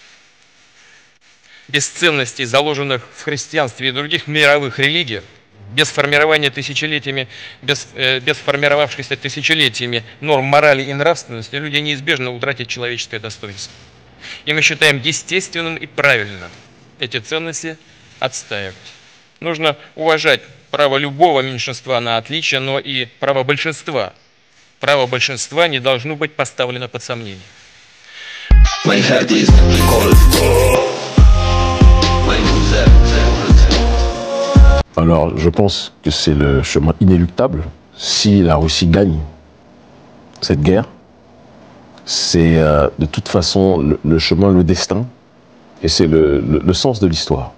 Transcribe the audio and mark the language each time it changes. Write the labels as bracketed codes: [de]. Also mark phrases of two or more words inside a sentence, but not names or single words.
[ru] Без ценностей, заложенных в христианстве и других мировых религиях, без формирования без формировавшихся тысячелетиями норм морали и нравственности, люди неизбежно утратят человеческое достоинство. И мы считаем естественным и правильным эти ценности отстаивать. Нужно уважать право любого меньшинства на отличие, но и право большинства. Право большинства не должно быть поставлено под сомнение. [fr] Alors, je pense que c'est le chemin inéluctable. Si la Russie gagne cette guerre, c'est de toute façon le chemin, le destin, et c'est le sens de l'histoire.